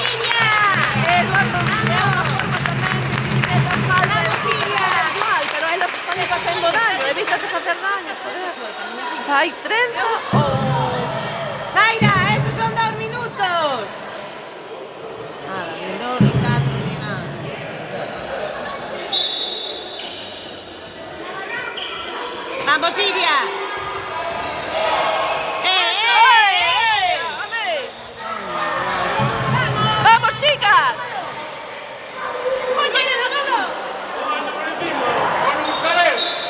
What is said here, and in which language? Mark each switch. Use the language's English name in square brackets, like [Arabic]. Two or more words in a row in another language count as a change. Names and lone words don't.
[Galician] É unha forma tamén de que falta igual, pero elas están facendo daño, evítate facer daño, joder. Fai trenza ou... [Spanish] ¡Zaira, esos son 2 minutos! Nada, ni 2, ni 4, ni nada. ¡Vamos, Siria! ¡Vamos, chicas! ¡Van a buscar él!